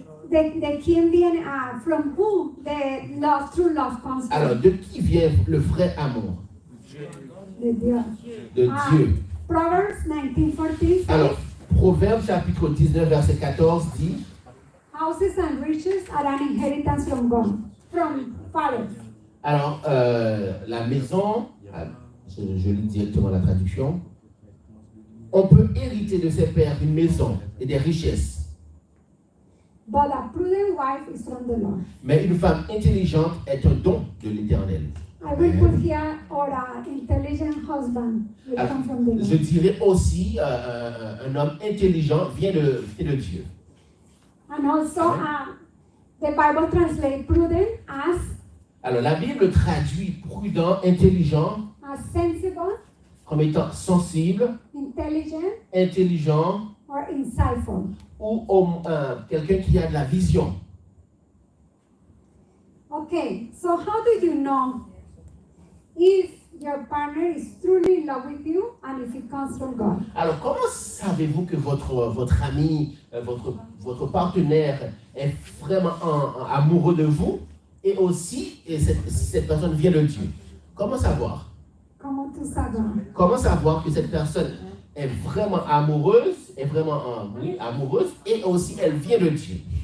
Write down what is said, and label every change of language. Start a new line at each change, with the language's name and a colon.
English: The king being from who the love, true love comes from?
French: Alors, de qui vient le vrai amour? De Dieu. De Dieu.
English: Proverbs 19:14 says,
French: Alors, Proverbe chapitre 19, verset 14 dit,
English: houses and riches are an inheritance from God, from fathers.
French: alors, la maison, je lis directement la traduction, on peut hériter de ses pères une maison et des richesses.
English: But a prudent wife is from the Lord.
French: Mais une femme intelligente est un don de l'Éternel.
English: I will put here, or an intelligent husband will come from the
French: Je
English: Lord.
French: dirais aussi, un homme intelligent vient de Dieu.
English: And also, The Bible translates prudent as
French: Alors, la Bible traduit prudent, intelligent,
English: sensible,
French: comme étant sensible,
English: intelligent,
French: intelligent,
English: or insightful.
French: ou quelqu'un qui a de la vision.
English: Okay, so how do you know if your partner is truly in love with you and if it comes from God?
French: Alors, comment savez-vous que votre ami, votre partenaire est vraiment amoureux de vous et aussi si cette personne vient de Dieu? Comment savoir? Comment tu savoir? Comment savoir que cette personne est vraiment amoureuse, amoureuse et aussi elle vient de Dieu?